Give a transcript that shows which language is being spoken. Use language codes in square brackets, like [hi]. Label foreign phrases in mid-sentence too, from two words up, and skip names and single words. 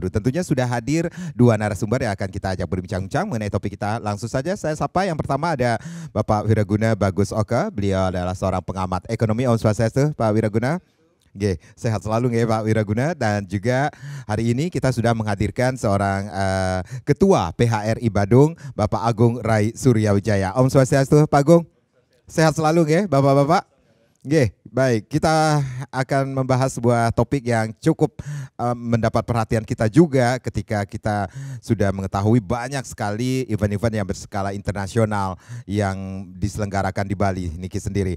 [id] Tentunya sudah hadir dua narasumber yang akan kita ajak berbincang-bincang mengenai topik kita. Langsung saja saya sapa. Yang pertama ada Bapak Wiraguna Bagus Oka. Beliau adalah seorang pengamat ekonomi. Om Swastiastu, Pak Wiraguna. Oke, sehat selalu ya Pak Wiraguna. Dan juga hari ini kita sudah menghadirkan seorang Ketua PHRI Badung, Bapak Agung Rai Suryawijaya. Om Swastiastu, Pak Agung. Sehat selalu ya Bapak-bapak. Oke, baik. Kita akan membahas sebuah topik yang cukup mendapat perhatian kita juga ketika kita sudah mengetahui banyak sekali event-event yang berskala internasional yang diselenggarakan di Bali, Niki sendiri.